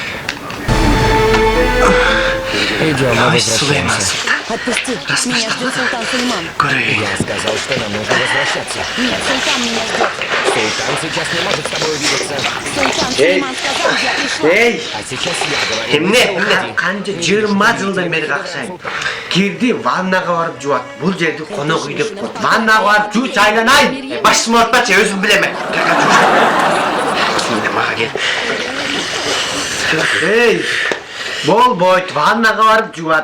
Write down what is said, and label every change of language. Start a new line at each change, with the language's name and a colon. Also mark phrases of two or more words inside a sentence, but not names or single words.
Russian: Идем, мы Сулейман возвращаемся. Султан. Отпусти, меня ждет султан Сулейман. Курей. Я сказал, что нам нужно возвращаться. Нет, султан меня ждет. Султан сейчас не может с тобой увидеться. Султан Сулейман сказал, я пришла. Ey, А сейчас я говорю.
Kyrgyz: эмне канча 20 жылдан бери какшайм. Кирди ваннага барып жуат. Бул жерди конок үй деп коет. Ваннага барып жууч айланайын. Башымы ортпачы, өзүм билем. Сен мага кел. Эй, болбойт, ваннага барып жуат.